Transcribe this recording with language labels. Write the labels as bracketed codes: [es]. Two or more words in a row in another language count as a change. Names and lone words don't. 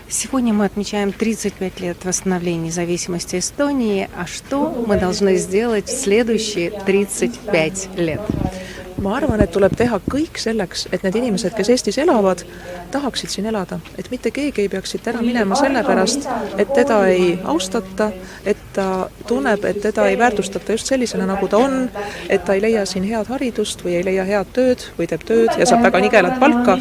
[ru] Сегодня мы отмечаем 35 лет восстановления независимости Эстонии. А что мы должны сделать в следующие 35 лет? [et] Ma arvan, et tuleb teha kõik selleks, et need inimesed, kes Eestis elavad, tahaksid siin elada. Et mitte keegi ei peaks siit ära minema sellepärast, et teda ei austata, et ta tunneb, et teda ei väärtustata just sellisena, nagu ta on, et ta ei leia siin head haridust või ei leia head tööd või teeb tööd ja saab väga nigelat palka.